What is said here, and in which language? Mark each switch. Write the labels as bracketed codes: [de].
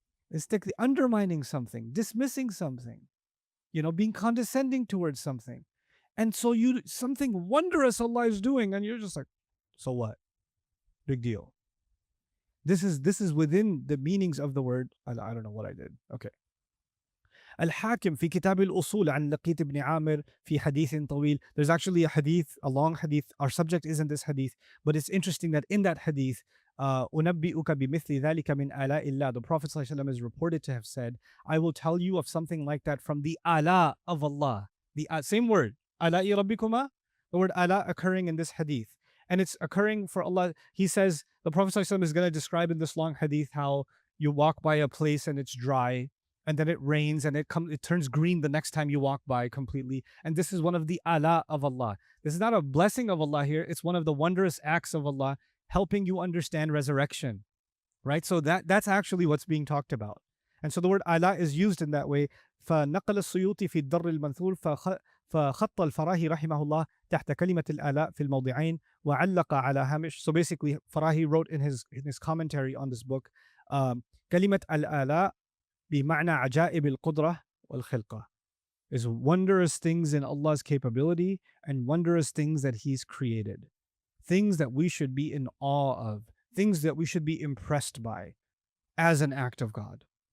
[en] It's undermining something, dismissing something, being condescending towards something. And so something wondrous Allah is doing, and you're just like, so what? Big deal. This is within the meanings of the word. I don't know what I did. Okay. [ar] الحاكم في كتاب الأصول عن لقيط بن عامر في حديث طويل. [en] There's actually a hadith, a long hadith. Our subject isn't this hadith, but it's interesting that in that hadith, [ar] أنبئك بمثل ذلك من آلاء الله. [en] The Prophet ﷺ is reported to have said, I will tell you of something like that from the ala of Allah. The same word, ala'i rabbikuma, the word ala occurring in this hadith. And it's occurring for Allah. He says, the Prophet ﷺ is going to describe in this long hadith how you walk by a place and it's dry, and then it rains and it turns green the next time you walk by completely. And this is one of the ala of Allah. This is not a blessing of Allah here. It's one of the wondrous acts of Allah helping you understand resurrection, right? So that's actually what's being talked about. And so the word ala is used in that way. [ar] فنقل السيوطي في الدر المنثور فخط الفراهي رحمه الله تحت كلمة الآلاء في الموضعين وعلق على هامش. [en] So basically, Farahi wrote in his commentary on this book, [ar] كلمة الآلاء بمعنى عجائب القدرة والخلقة, [en] is wondrous things in Allah's capability and wondrous things that He's created. Things that we should be in awe of, things that we should be impressed by as an act of God.